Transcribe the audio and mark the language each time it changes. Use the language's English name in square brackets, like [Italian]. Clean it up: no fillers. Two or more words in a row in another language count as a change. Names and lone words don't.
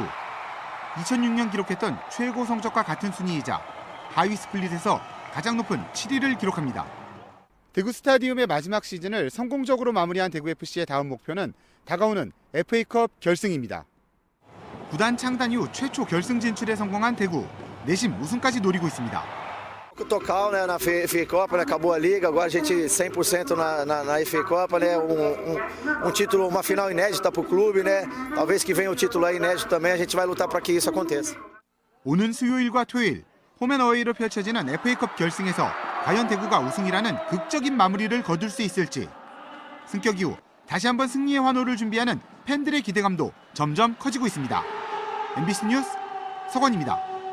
[Korean] 2006년 기록했던 최고 성적과 같은 순위이자 하위 스플릿에서 가장 높은 7위를 기록합니다. 대구 스타디움의 마지막 시즌을 성공적으로 마무리한 대구FC의 다음 목표는 다가오는 FA컵 결승입니다. 구단 창단 i후 최초 결승 진출에 성공한 대구. 내심 우승까지 노리고 있습니다. [Portuguese] Tocal, né, na FA Copa, né, acabou a liga, agora a gente 100% na FA Copa, né, título, uma final inédita para o clube, né, talvez que venha o título aí inédito também, a gente vai lutar para que isso aconteça. [Korean] 오는 수요일과 토요일 홈앤어웨이로 펼쳐지는 FA컵 결승에서 과연 대구가 우승이라는 극적인 마무리를 거둘 수 있을지. 승격 이후 다시 한번 승리의 환호를 준비하는 팬들의 기대감도 점점 커지고 있습니다. MBC 뉴스 서건입니다.